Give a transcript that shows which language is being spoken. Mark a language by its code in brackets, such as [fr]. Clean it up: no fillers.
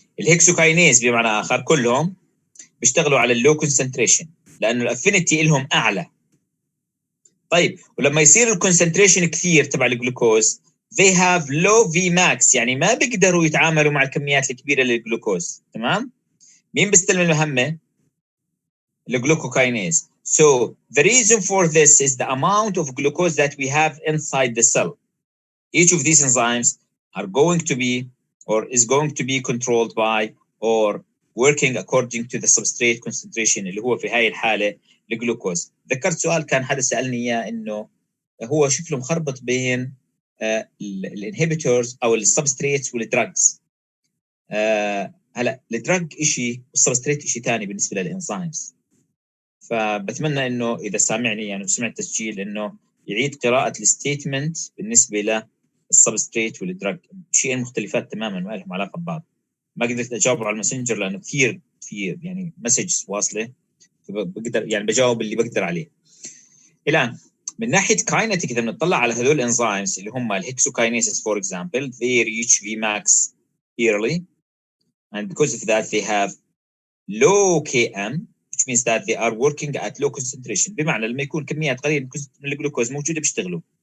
[ar] الهكسوكاينيز بمعنى آخر كلهم بيشتغلوا على اللو concentration لأنه الافينيتي لهم أعلى. طيب ولما يصير الكونسنتريشن كثير تبع الجلوكوز [en] they have low Vmax، [ar] يعني ما بيقدروا يتعاملوا مع الكميات الكبيرة للجلوكوز. تمام؟ مين بيستلم المهمة؟ الجلوكوكاينيز. [en] So the reason for this is the amount of glucose that we have inside the cell. Each of these enzymes are going to be or is going to be controlled by or working according to the substrate concentration [ar] اللي هو في هاي الحالة الجلوكوز. ذكرت سؤال كان حدا سألني إياه إنه هو شكله مخربط بين الانهبيتورز أو السبستريتس والدراجز. هلا الدراج إشي والسبستريت إشي ثاني بالنسبة للإنزيمز. فبتمنى إنه إذا سامعني يعني وسمع التسجيل إنه يعيد قراءة الستيتمنت بالنسبة للسبستريت والدراج، شيئين مختلفات تماما ما لهم علاقة ببعض. ما قدرت أجاوب على الماسنجر لأنه كثير يعني مسجز واصلة، بقدر يعني بجاوب اللي بقدر عليه. الآن من ناحية كاينتيك إذا بنطلع على هذول الانزيمز اللي هم الهكسوكاينيسز [en] for example they reach Vmax early and because of that they have low Km which means that they are working at low concentration، [ar] بمعنى لما يكون كميات قليلة من الجلوكوز موجودة بيشتغلوا.